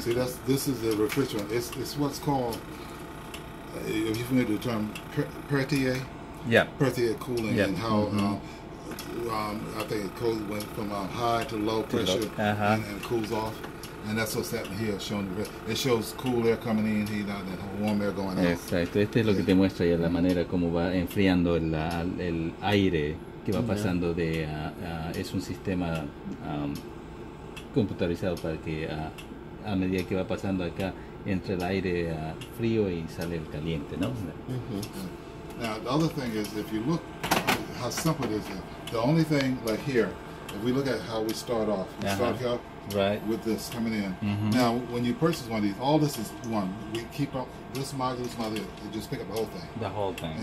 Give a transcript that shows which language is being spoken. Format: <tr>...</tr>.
<en>See, this is the refrigerant. It's what's called. Are you familiar with the term Perthier? Yeah. Perthier cooling, and how I think it went from high to low pressure and cools off. And that's what's happening here, showing it shows cool air coming in, heat out, and warm air going out.</en> <es>Exacto. Este es lo que te muestra ya la manera como va enfriando el aire que va pasando de es un sistema computarizado para que a medida que va pasando acá entre el aire frío y sale el caliente, ¿no?</es> <en>Now the other thing is, if you look how simple it is, the only thing like here, if we look at how we start off, we start here with this coming in. Now when you purchase one of these, all this is one. We keep up this module, you just pick up the whole thing. The whole thing.</en>